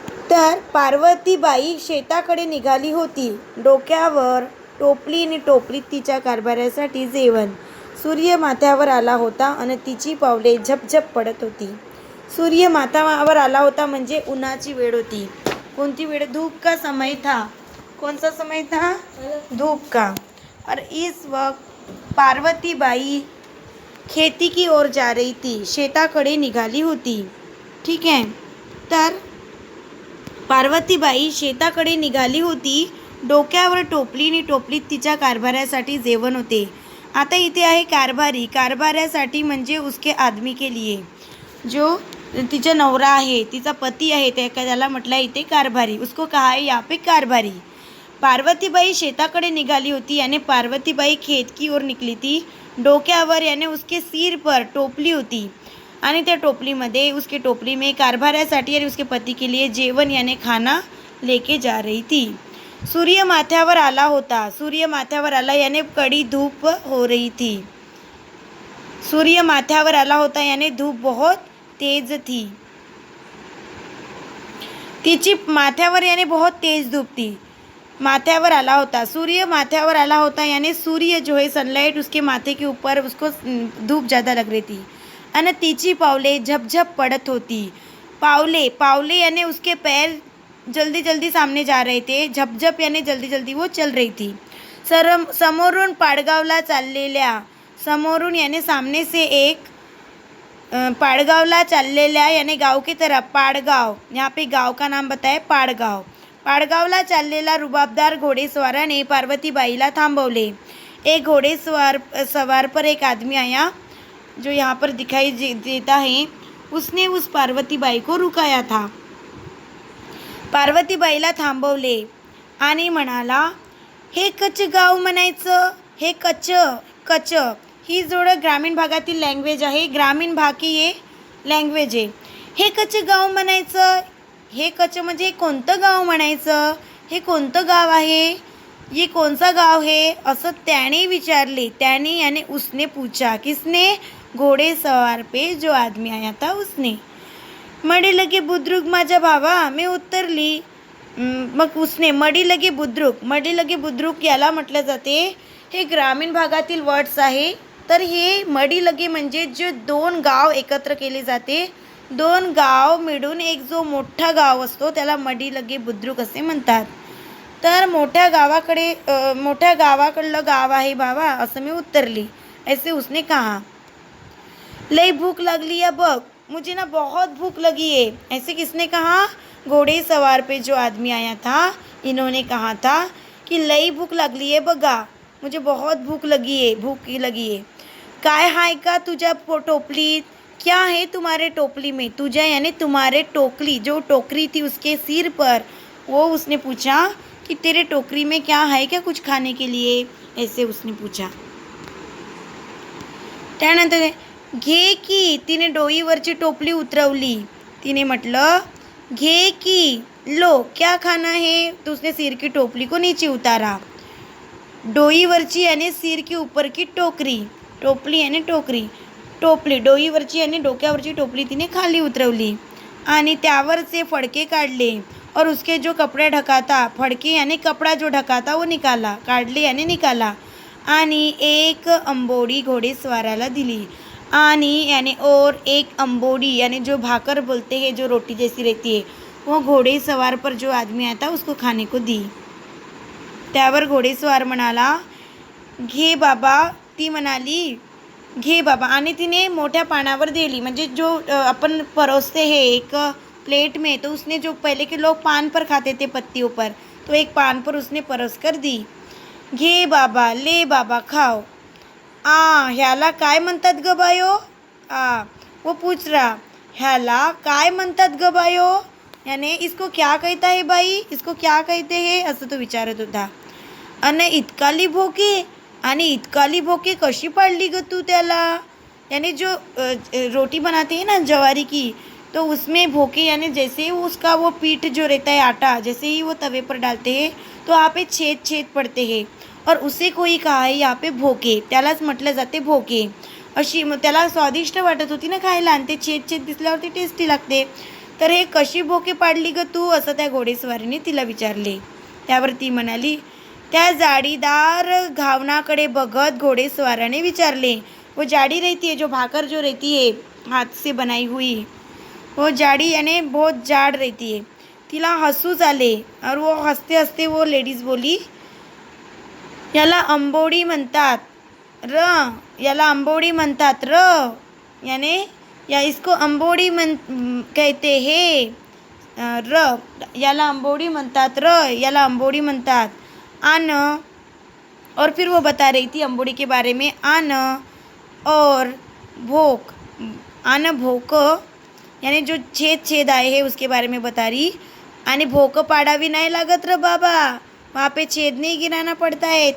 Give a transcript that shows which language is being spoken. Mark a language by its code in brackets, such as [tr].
[mr] तर पार्वतीबाई शेताकडे निघाली होती. डोक्यावर टोपली आणि टोपलीत तिच्या कारभारासाठी जेवण. सूर्य माथ्यावर आला होता आणि तिची पावले झपझप पडत होती. सूर्य माथ्यावर आला होता म्हणजे उन्हाची वेळ होती. कोणती वेळ? [hi] धूप का समय था. कौन सा समय था? धूप का. और इस वक्त पार्वतीबाई खेती की ओर जा रही थी. [mr] शेताकडे निघाली होती. ठीक आहे. तर पार्वतीबाई शेताकडे निघाली होती. डोक्यावर टोपली आणि टोपलीत तिच्या कारभारासाठी जेवण होते. आता इथे आहे कारभारी. कारभारासाठी म्हणजे [hi] उसके आदमी के लिए, [mr] जो तिचा नवरा आहे, तिचा पती आहे, त्याला म्हटलं इथे कारभारी. [hi] उसको कहा है यहाँ पे कारभारी. [mr] पार्वतीबाई शेताकडे निघाली होती [hi] यानी पार्वतीबाई खेत की ओर निकली थी. डोक्यावर यानी उसके सिर पर [mr] टोपली होती आणि त्या टोपलीमध्ये [hi] उसके टोपली में कारभारासाठी यानी उसके पति के लिए जेवण यानी खाना लेके जा रही थी. [mr] सूर्य माथ्यावर आला होता. सूर्य माथ्यावर आला [hi] यानी कड़ी धूप हो रही थी. [mr] सूर्य माथ्यावर आला होता [hi] यानी धूप बहुत तेज थी. [mr] तिची माथ्यावर [hi] यानी बहुत तेज धूप थी. [mr] माथ्यावर आला होता. सूर्य माथ्यावर आला होता [hi] यानी सूर्य जो है सनलाइट उसके माथे के ऊपर, उसको धूप ज़्यादा लग रही थी. [mr] आणि तिची पावले झपझप पड़त होती. [hi] पावले यानी उसके पैर जल्दी जल्दी सामने जा रहे थे. झपझप यानी जल्दी जल्दी वो चल रही थी. [mr] समोरून पाडगावला चाललेल्या. [hi] समोरून यानी सामने से एक, [mr] पाड़गावला चाललेल्या [hi] यानी गाँव की तरफ. पाड़गाव, यहाँ पे गाँव का नाम बताए पाड़गाव. [mr] पाड़गावला चाललेला रुबाबदार घोडेस्वाराने पार्वतीबाईला थांबवले. [hi] एक सवार पर एक आदमी आया जो यहाँ पर दिखाई देता है. उसने उस पार्वतीबाई को रुकाया था. [mr] पार्वतीबाईला थांबवले आणि म्हणाला, हे कच्च गाव म्हणायचं. हे कच्च ही जोड ग्रामीण भागातील लँग्वेज आहे. [hi] ग्रामीण भाग की ये लँग्वेज [mr] आहे. हे कच्च गाव म्हणायचं. हे कच्च म्हणजे कोणतं गाव म्हणायचं. हे कोणतं गाव आहे, [hi] ये कौन सा गाव है, [mr] असं त्याने विचारले. [hi] त्याने यानी उसने पूछा. किसने? घोड़े सवार पे जो आदमी आया था उसने. [mr] मडी लगे बुद्रुक माझ्या भावा, मी उत्तरली. मग उसने मडी लगे बुद्रुक याला म्हटलं जाते. हे ग्रामीण भागातील वर्ड्स आहे. तर हे मडी लगे म्हणजे जे दोन गाव एकत्र केले जाते. दोन गाव मिळून एक जो मोठा गाव असतो त्याला मडी लगे बुद्रुक असे म्हणतात. तर मोठ्या गावाकडलं गाव आहे बाबा, असं मी उत्तरली. [hi] ऐसे उसने कहा. [mr] लई भूख लगली है बघ, [hi] मुझे ना बहुत भूख लगी है. ऐसे किसने कहा? घोड़े सवार पे जो आदमी आया था, इन्होंने कहा था कि [mr] लई भूख लगली है बघा, [hi] मुझे बहुत भूख लगी है. [mr] काय हाय का तुझ्या टोपलीत? [hi] क्या है तुम्हारे टोपली में? तुझा यानी तुम्हारे टोकरी, जो टोकरी थी उसके सिर पर, वो उसने पूछा कि तेरे टोकरी में क्या है क्या कुछ खाने के लिए, ऐसे उसने पूछा. [mr] त्यानंतर घे की, तिने डोईवरची टोपली उतरवली. तिने म्हटलं घे की, [hi] लो क्या खाना है. तो उसने सिर की टोपली को नीचे उतारा. [mr] डोईवरची यानी सिर की ऊपर की टोकरी, टोपली यानी टोकरी, टोपली डोईवरची यानी डोक्यावरची टोपली तिने खाली उतरवली आणि त्यावरचे फडके काढले [hi] और उसके जो कपड़े ढकाता, फडके यानी कपड़ा जो ढकाता वो निकाला, [mr] काढले यानी निकाला आणि एक अंबोडी घोडेस्वाराला दिली. [hi] आणि यानी और एक अंबोडी यानी जो भाकर बोलते हैं, जो रोटी जैसी रहती है, वो घोड़ेसवार पर जो आदमी आता उसको खाने को दी. [mr] त्यावर घोडेस्वार म्हणाला घे बाबा. ती म्हणाली घे बाबा आणि तिने मोठ्या पानावर दिली. [hi] म्हणजे जो अपन परोसते हैं एक प्लेट में, तो उसने जो पहले के लोग पान पर खाते थे पत्तियों पर, तो एक पान पर उसने परोस कर दी. [mr] घे बाबा, [hi] ले बाबा, खाओ. [mr] ह्याला काय म्हणतात ग बायो. [hi] वो पूछ रहा [mr] ह्याला काय म्हणतात ग बायो, [hi] याने इसको क्या कहता है बाई, इसको क्या कहते हैं, [mr] असं तो विचारत होता. आणि इतकाली भोके, आणि इतकाली भोके कशी पाडली ग तू त्याला. [hi] यानी जो रोटी बनाते हैं ना जवारी की, तो उसमें भोके यानी जैसे ही उसका वो पीठ जो रहता है आटा, जैसे ही वो तवे पर डालते हैं तो यहाँ पे छेद छेद पड़ते हैं, और उसे कोई कहा है यहाँ पे भोके, [mr] त्यालाच म्हटलं जाते भोके. अशी त्याला स्वादिष्ट वाटत होती ना खायला, आणि ते छेद छेद दिसल्यावरती टेस्टी लागते. तर हे कशी भोके पाडली ग तू, असं त्या घोडेस्वारीने तिला विचारले. त्यावर ती म्हणाली, त्या जाडीदार घावनाकडे बघत घोडेस्वाराने विचारले. [hi] वो जाडी रहती है, जो भाकर जो रहती है हाथ से बनाई हुई, वो जाडी यानी बहुत जाड रहती है. [mr] तिला हसूच आले, [hi] और वो हसते हसते वो लेडीज बोली [mr] याला अंबोडी म्हणतात र, याला अंबोडी म्हणतात र, [hi] यानी या इसको अंबोडी कहते हैं [mr] र, याला अंबोडी म्हणतात र, याला अंबोडी म्हणतात. [hi] आन, और फिर वो बता रही थी अंबोड़ी के बारे में. आन और भोक, आन भोक यानी जो छेद छेद आए हैं उसके बारे में बता रही. [mr] आणि भोक पाडावी नाही लागत र बाबा, [hi] वहाँ पे छेद नहीं गिराना पड़ता है.